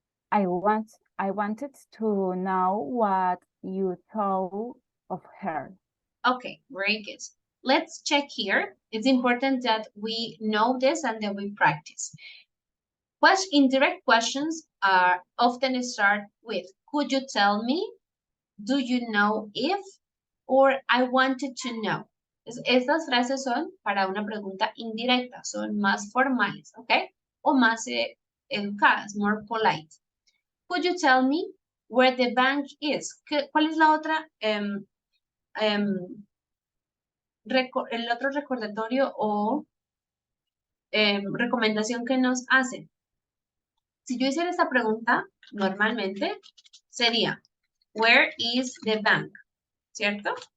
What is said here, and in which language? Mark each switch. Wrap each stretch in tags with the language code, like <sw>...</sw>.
<en>I wanted to know what you thought of her. Okay, very good. Let's check here. It's important that we know this and that we practice. Indirect questions are often start with, could you tell me? Do you know if? Or I wanted to know.</en> <es>Estas frases son para una pregunta indirecta, son más formales, ¿ok? O más educadas,</es> <en>more polite. Could you tell me where the bank is?</en> <es>¿Cuál es la otra? El otro recordatorio o recomendación que nos hacen. Si yo hiciera esta pregunta, normalmente sería,</es> <en>where is the bank?</en> <es>¿Cierto?</es>